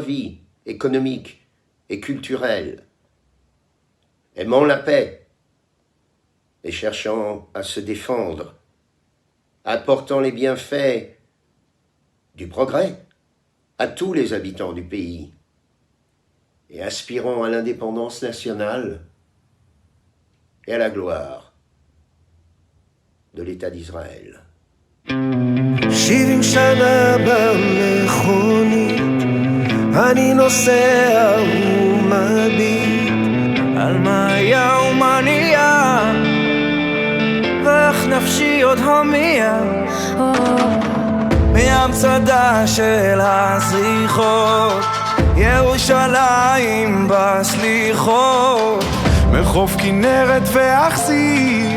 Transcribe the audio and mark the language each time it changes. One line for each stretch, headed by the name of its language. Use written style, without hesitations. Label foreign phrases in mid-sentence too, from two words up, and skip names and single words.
French: vie économique et culturelle, aimant la paix et cherchant à se défendre, apportant les bienfaits du progrès à tous les habitants du pays et aspirant à l'indépendance nationale et à la gloire de l'État d'Israël.
Hebrew: 70 שנה במכונית, אני נוסע ומביט על מה היה ומה נהיה, ואיך נפשי עוד הומייה מהמצדה של הזריחות, ירושלים בסליחות, מחוף כנרת ואכזיב,